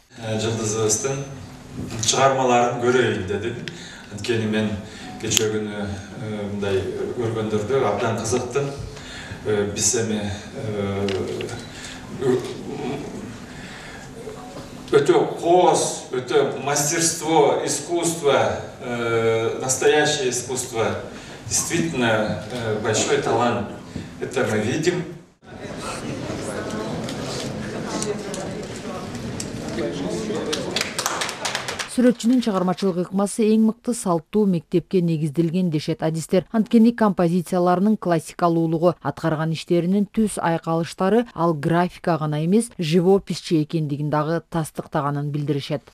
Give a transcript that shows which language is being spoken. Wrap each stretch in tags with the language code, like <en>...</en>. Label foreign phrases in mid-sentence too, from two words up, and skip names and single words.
<ky>Жылдызыбыздын чыгармаларын көрөйүн дедим. Анткени мен кечээ күнү мындай көргөндөрдө абдан кызыктым. Биз эми өтө кооз, өтө</ky> <ru>мастерство, искусство, настоящее искусство, действительно большой талант. Это мы видим.</ru> <ky>Сүрөтчүнүн чыгармачылык ыкмасы эң мыкты салттуу мектепке негизделген дешет адистер. Анткени композицияларынын классикалуулугу, аткарган иштеринин түс айкалыштары ал графика гана эмес, живописчи экендигин дагы тастыктаганын билдиришет.</ky>